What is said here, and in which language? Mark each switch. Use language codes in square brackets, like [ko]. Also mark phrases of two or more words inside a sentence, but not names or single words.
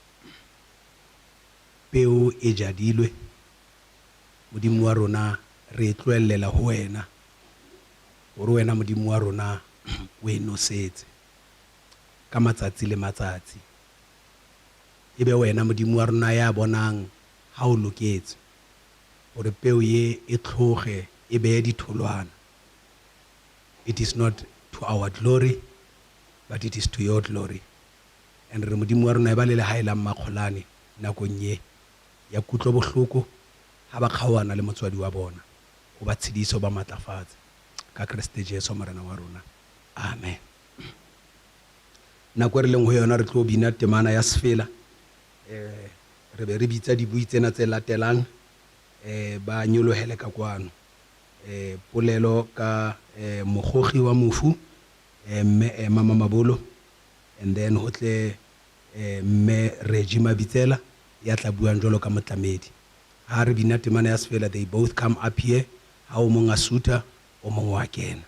[st] Peo e jadilwe, Modimo wa rona re e tlohellela ho wena, hore wena Modimo wa rona o e nosetse ka matsatsi le matsatsi. Ebe wena Modimo wa rona ya bonang ha o loketse hore peo ye e tlhoge e beye ditholwana. [en] It is not to our glory, but it is to your glory. [st] And re Modimo wa rona e ba le lehae la Mmakgolane nakong ye ya kutlo bohloko ha ba kgaohana le motswadi wa bona, o ba tshediso ba matlafatse ka Kriste Jesu morena wa rona. Amen. Nako re leng ho yona re tlo bina temana ya sefela. Re be re bitsa dibui tsena tse latelang ba nyolohele ka kwano. Polelo ka mogogi wa mofu mme Mama Mabolo, [en] and then [st] ho tle mme Reggie Mabitsela ya tla buang jwalo ka motlamedi. Ha re bina temana ya sefela, [en] they both come up here, [st] ha o mong a suta o mong wa kena.